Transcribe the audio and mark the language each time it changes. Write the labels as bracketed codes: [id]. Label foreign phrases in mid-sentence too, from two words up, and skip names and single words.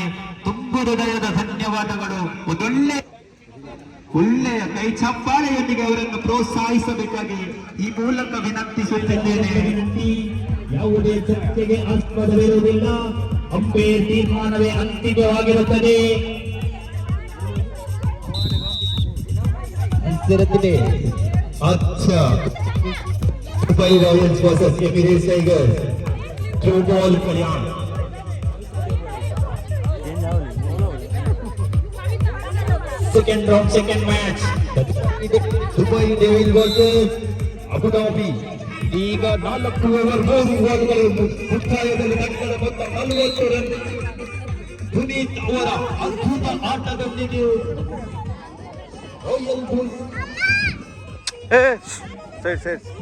[kn] ತುಂಬು ಹೃದಯದ ಧನ್ಯವಾದಗಳು. ಒಳ್ಳೆಯ ಕೈ ಚಪ್ಪಾಳೆಯೊಂದಿಗೆ ಅವರನ್ನು ಪ್ರೋತ್ಸಾಹಿಸಬೇಕಾಗಿ ಈ ಮೂಲಕ ವಿನಂತಿಸುತ್ತಿದ್ದೇನೆ. ಯಾವುದೇ ಚರ್ಚೆಗೆ ಆಸ್ಪದವಿರುವುದಿಲ್ಲ. ಅಂಪೈರ್ ತೀರ್ಮಾನವೇ ಅಂತಿಮವಾಗಿರುತ್ತದೆ. [en] अच्छा Dubai Royals versus Emirates Tigers throw ball Kalyan second match Dubai Devil versus ಅಬು ಧಾಬಿ. [kn] ಈಗ 4 ಓವರ್ 3 ಬಾಲ್ಗಳು ಮುಕ್ತಾಯದಲ್ಲಿ ತಂಡದ ಮೊತ್ತ 40 ರನ್. ಪುನೀತ್ ಅವರ ಅದ್ಭುತ ಆಟದೊಂದಿಗೆ ರಾಯಲ್ ಬುಲ್ಸ್ ಸೈಡ್